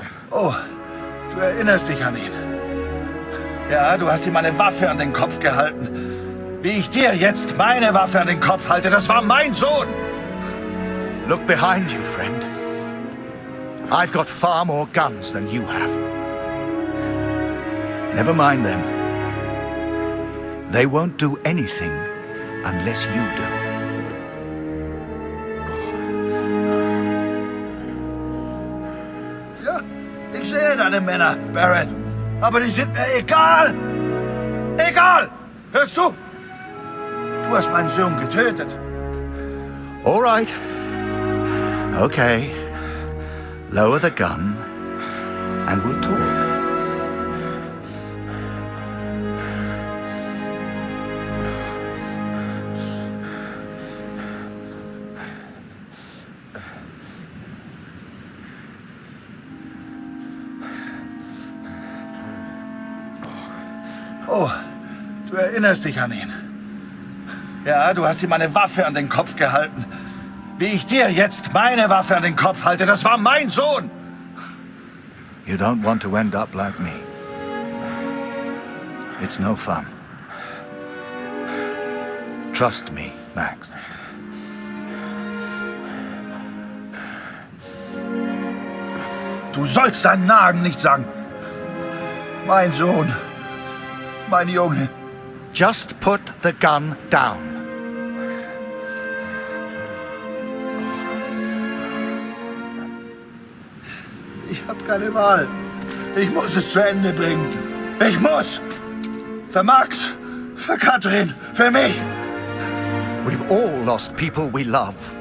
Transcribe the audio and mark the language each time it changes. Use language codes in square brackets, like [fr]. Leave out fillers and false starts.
[de] Oh, du erinnerst dich an ihn. Ja, du hast ihm eine Waffe an den Kopf gehalten. Wie ich dir jetzt meine Waffe an den Kopf halte, das war mein Sohn. [en] Look behind you, friend. I've got far more guns than you have. Never mind them. They won't do anything unless you do. [de] verstehe deine Männer, Barrett. Aber die sind mir egal. Egal! Hörst du? Du hast meinen Sohn getötet. [en] All right. Okay. Lower the gun and we'll talk. [de] Oh, du erinnerst dich an ihn. Ja, du hast ihm eine Waffe an den Kopf gehalten. Wie ich dir jetzt meine Waffe an den Kopf halte, das war mein Sohn. [en] You don't want to end up like me. It's no fun. Trust me, Max. [de] Du sollst seinen Namen nicht sagen. Mein Sohn. Mein Junge. [en] Just put the gun down. [de] Ich habe keine Wahl. Ich muss es zu Ende bringen. Ich muss. Für Max, für Katrin, für mich. [en] We've all lost people we love.